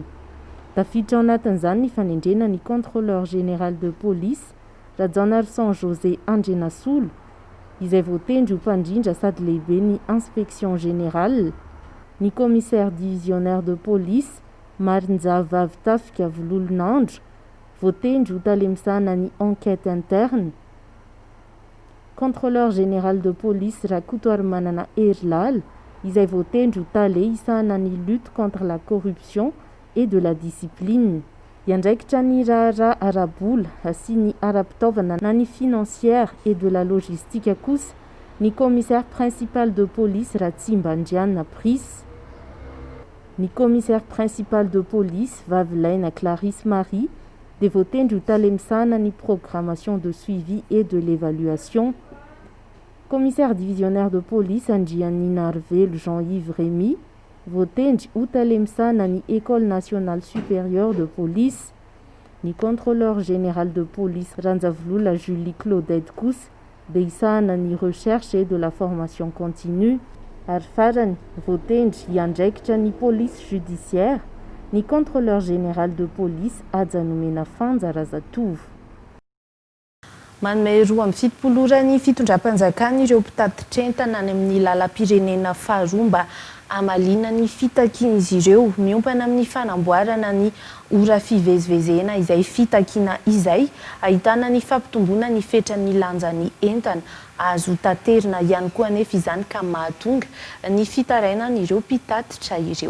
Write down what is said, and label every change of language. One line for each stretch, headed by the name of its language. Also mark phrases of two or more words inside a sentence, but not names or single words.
Malagasy: Tafiditra ao anatin'izany ny fanendrena ny
French: contrôleur général de police
Malagasy: Rajanarson José Andrenasolo izay voatendry ho mpandrindra sady lehibe ny
French: inspection générale,
Malagasy: ny
French: commissaire divisionnaire de police
Malagasy: Marinjavavy Tafika Vololonandro voatendry ho talemsana ny
French: enquête interne, contrôleur général de police Rakotoary Manana Erilala
Malagasy: izay voatendry ho tale isana ny
French: lutte contre la corruption et de la discipline.
Malagasy: Iandraikitra ny raharaha arabola sy ny ara-pitaovana na ny
French: financière et de la logistique
Malagasy: kosa ny
French: commissaire principal de police
Malagasy: Ratsimbandriana Pris,
French: ny commissaire principal de police Vavilaina Clarisse Marie
Malagasy: dia voatendry ho talemsana ny
French: programmation de suivi et de l'évaluation, commissaire divisionnaire de police Andriany Narvelo Jean-Yves Rémy
Malagasy: voatendry ho talemsana ny
French: école nationale supérieure de police, ny contrôleur général de police Ranjavolola Julie Claudette
Malagasy: kosa dia isahana ny
French: recherche et de la formation continue,
Malagasy: ary farany voatendry hiandraikitra ny
French: police judiciaire
Malagasy: ny
French: contrôleur général de police
Malagasy: Ajanomena Fanja Razatovo. Manome 2 ny fitondram-panjakana ireo mpitatitr'entana any amin'ny lalam-pirenena faharoa mba amalina ny fitakian'izy ireo miompana amin'ny fanamboarana ny ora fivezivezena izay fitakiana izay ahitana ny fampitomboana ny fetran'ny lanjan'ny entana azo taterina ihany koa anefa izany ka mahatonga ny fitarainan'ireo mpitatitra ireo.